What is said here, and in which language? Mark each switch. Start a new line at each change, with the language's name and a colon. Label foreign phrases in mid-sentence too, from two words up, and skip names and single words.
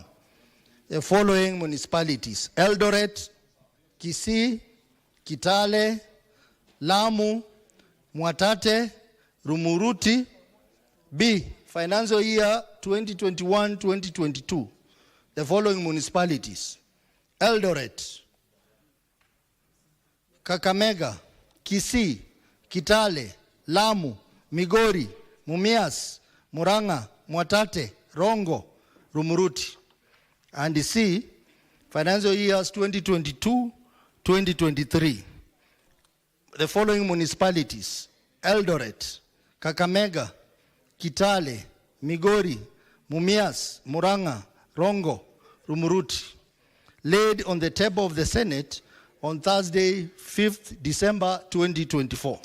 English: The following municipalities: Eldoret, Kisii, Kitale, Lamu, Mwatate, Rumuruti. Financial year 2021-2022. The following municipalities: Eldoret, Kakamega, Kisii, Kitale, Lamu, Migori, Mumias, Murang'a, Mwatate, Rongo, Rumuruti. And C, financial years 2022-2023. The following municipalities: Eldoret, Kakamega, Kitale, Migori, Mumias, Murang'a, Rongo, Rumuruti, laid on the table of the Senate on Thursday, 5th December 2024.